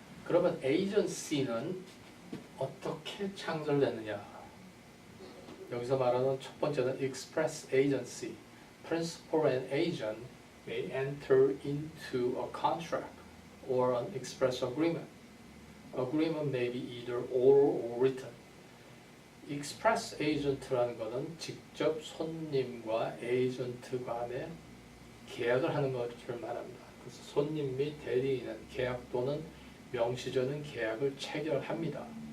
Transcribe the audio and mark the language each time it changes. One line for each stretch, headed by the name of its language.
Korean: 그러면 agency는 어떻게 창설되느냐? 여기서 말하는 첫 번째는 express agency.
English: Principal and agent may enter into a contract or an express agreement. Agreement may be either oral or written.
Korean: express agent라는 것은 직접 손님과 에이전트 간에 계약을 하는 것을 말합니다. 그래서 손님 및 대리인은 계약 또는 명시적인 계약을 체결합니다.